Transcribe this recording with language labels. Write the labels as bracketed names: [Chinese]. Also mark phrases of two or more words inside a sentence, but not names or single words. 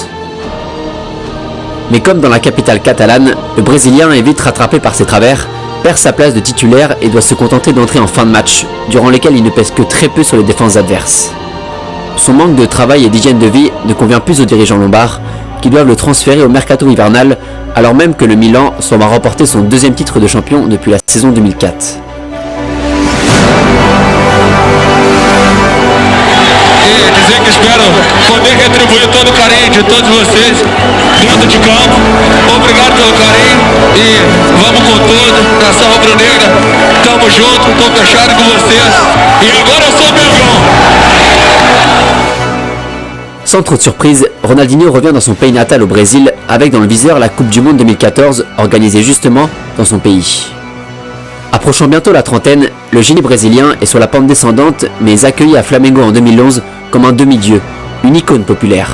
[French] Mais comme dans la capitale catalane, le Brésilien est vite rattrapé par ses travers, perd sa place de titulaire et doit se contenter d'entrer en fin de match, durant lesquels il ne pèse que très peu sur les défenses adverses. son manque de travail et d'hygiène de vie ne convient plus aux dirigeants lombards, qui doivent le transférer au mercato hivernal, alors même que le Milan s'en va remporter son deuxième titre de champion depuis la saison 2004. [Portuguese] Dizer que espero poder retribuir todo o carinho de todos vocês dentro de campo. Obrigado pelo carinho e vamos com tudo. Nação rubro-negra, tamo junto, tô fechado com vocês. E agora eu sou Mengão. [French] Sans trop de surprise, Ronaldinho revient dans son pays natal au Brésil avec dans le viseur la Coupe du Monde 2014 organisée justement dans son pays. Approchant bientôt la trentaine, le génie brésilien est sur la pente descendante mais est accueilli à Flamengo en 2011 comme un demi-dieu, une icône populaire.